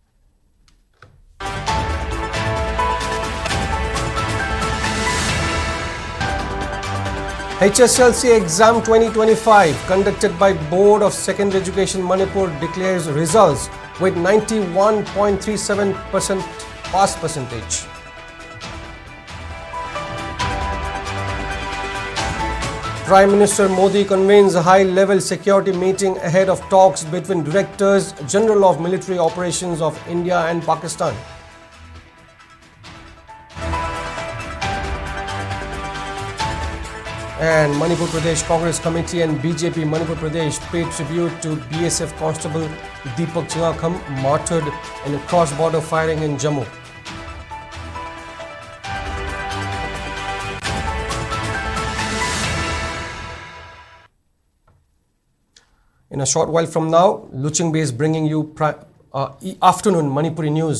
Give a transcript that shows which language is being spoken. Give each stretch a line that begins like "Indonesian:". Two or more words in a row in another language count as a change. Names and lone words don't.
English: HSLC exam 2025 conducted by Board of Secondary Education Manipur declares results with 91.37% pass percentage. Prime Minister Modi convenes a high-level security meeting ahead of talks between Directors General of Military Operations of India and Pakistan. And Manipur Pradesh Congress Committee and BJP Manipur Pradesh paid tribute to BSF Constable Deepak Chingakham, martyred in a cross-border firing in Jammu. In a short while from now, Luchingbe is bringing you afternoon Manipuri news.